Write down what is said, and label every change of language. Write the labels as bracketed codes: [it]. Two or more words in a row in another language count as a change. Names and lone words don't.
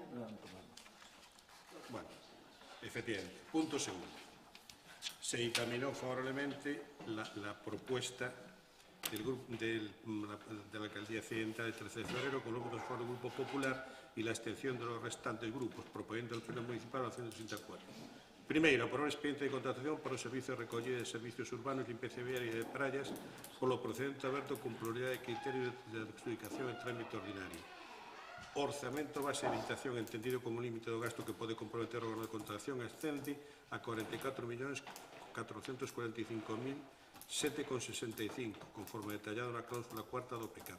[es] Bueno, efectivamente. Punto segundo. Se encaminó favorablemente la propuesta de la Alcaldía Occidental del 13 de febrero con los votos a favor del Grupo Popular y la abstención de los restantes grupos, proponiendo el Pleno Municipal a la 164. [gl] Primeiro, aprobar o expediente de contratación para o servicio de recollida de servicios urbanos, limpieza viaria e de praias polo procedente aberto con pluralidade de criterio de adjudicación en trámite ordinario. Orzamento base de licitación entendido como límite do gasto que pode comprometer o órgano de contratación ascende a 44.455.007,65, conforme detallado na cláusula cuarta do PECAP.